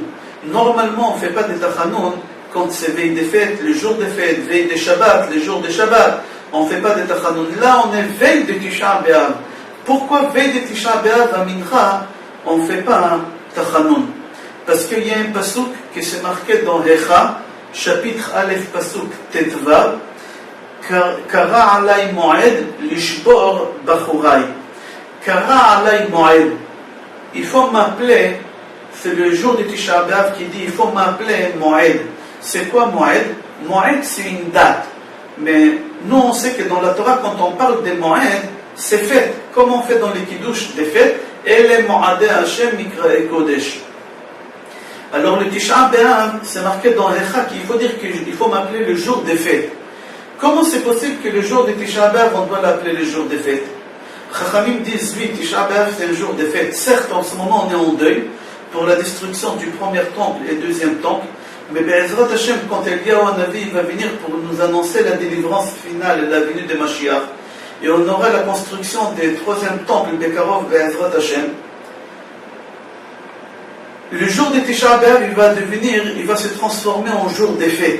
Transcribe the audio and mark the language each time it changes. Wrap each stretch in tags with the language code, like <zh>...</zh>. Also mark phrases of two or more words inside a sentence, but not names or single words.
<fr>Normalement, on ne fait pas de Tachanun quand c'est veille des fêtes, le jour des fêtes, veille des Shabbat, les jours des Shabbat. On ne fait pas de Tachanun. Là, on est veille de Tisha B'Av. Pourquoi veille de Tisha B'Av à Mincha, on ne fait pas un Tachanun? Parce qu'il y a un pasuk qui s'est marqué dans Hecha, chapitre</fr> <he>אלף פסוק ט״ו, קרא עלי מועד לשבור בחורי. קרא עלי מועד.</he> <fr>Il faut m'appeler, c'est le jour de Tisha B'Av qui dit il faut m'appeler moed. C'est quoi moed? Moed, c'est une date. Mais nous, on sait que dans la Torah, quand on parle des moed, c'est fête. Comme on fait dans les kiddush des fêtes, et les</fr> <he>מועדי ה׳ מקראי קודש.</he> <fr>Alors le Tisha B'Av, c'est marqué dans Hecha qu'il faut dire qu'il faut m'appeler le jour des fêtes. Comment c'est possible que le jour de Tisha B'Av, on doit l'appeler le jour des fêtes? Chachamim disent, oui, Tisha B'Av, c'est le jour des fêtes. Certes, en ce moment, on est en deuil pour la destruction du premier temple et deuxième temple, mais</fr> <he>בעזרת השם,</he> <fr>quand Eliyahu Hanavi va venir pour nous annoncer la délivrance finale et la venue de Mashiach, et on aura la construction des troisième temple</fr> <he>בקרוב בעזרת השם,</he> <fr>le jour de Tisha B'Av, il va se transformer en jour des fêtes.</fr>